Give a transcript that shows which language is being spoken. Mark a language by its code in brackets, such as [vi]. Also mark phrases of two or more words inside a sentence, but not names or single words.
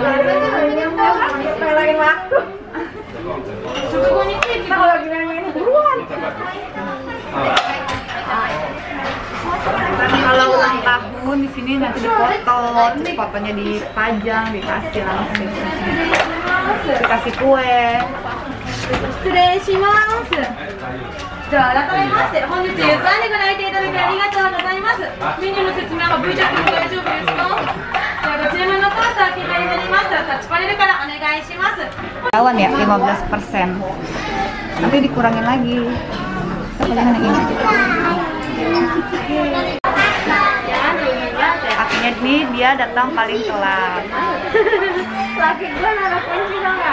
[id] Lain waktu. Kalau lagi main buruan. Kalau ulang tahun di sini nanti fotonya dipajang, dikasih langsung, dikasih kue. [ja] 失礼します。じゃあ改めまして本日ゆずあんにご来店いただきありがとうございます。メニューの説明は V チャットで大丈夫ですか？じゃあご注文のコース開けになりましたらタッチパネルからお願いします。 [id] Lawan ya 15%. Nanti dikurangin lagi. Yang ini. Akhirnya nih dia datang paling telat. Laki gue naruh kunci dong nggak?